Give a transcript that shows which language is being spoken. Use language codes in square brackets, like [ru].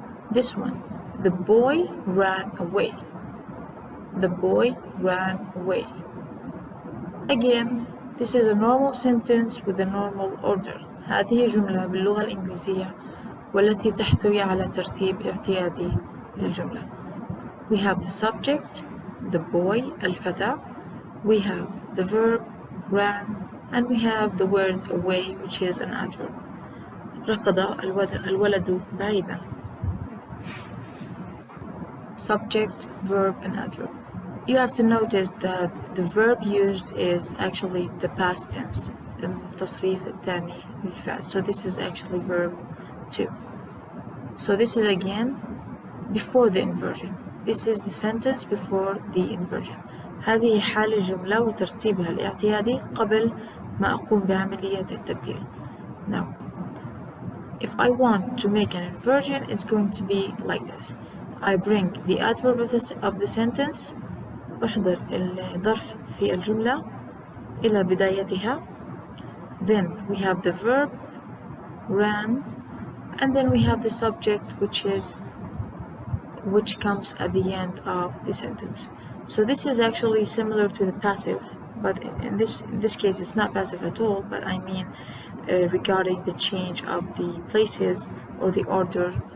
[en] This one, the boy ran away. The boy ran away. Again, this is a normal sentence with a normal order. [ar] هذه جملة باللغة الإنجليزية والتي تحتوي على ترتيب اعتيادي للجملة. [en] We have the subject, the boy, [ar] الفتى. [en] We have the verb, ran, and we have the word away, which is an adverb. [ar] ركض الولد بعيدا. [en] Subject, verb, and adverb. You have to notice that the verb used is actually the past tense, [ar] التصريف الثاني للفعل. [en] So this is actually verb 2. So this is again before the inversion. This is the sentence before the inversion. [ar] هذه حال الجملة وترتيبها الاعتيادي قبل ما أقوم بعملية التبديل. [en] Now, if I want to make an inversion, it's going to be like this. I bring the adverb of the sentence. [ar] أحضر الظرف في الجملة إلى بدايتها. [en] Then we have the verb, ran, and then we have the subject, which comes at the end of the sentence. So this is actually similar to the passive, but in this case it's not passive at all, but I mean regarding the change of the places or the order